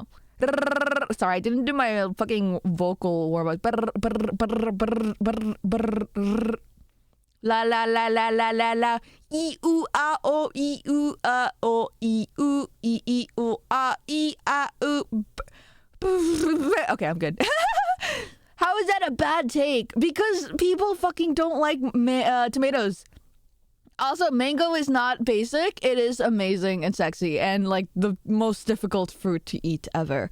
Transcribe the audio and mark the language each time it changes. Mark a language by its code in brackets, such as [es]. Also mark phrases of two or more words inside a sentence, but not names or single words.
[en] Sorry, I didn't do my fucking vocal warm-up. La la la la la la la. E u a o e u a o e u e e u a e a u. Okay, I'm good. How is that a bad take? Because people fucking don't like tomatoes. Also, mango is not basic. It is amazing and sexy and like the most difficult fruit to eat ever.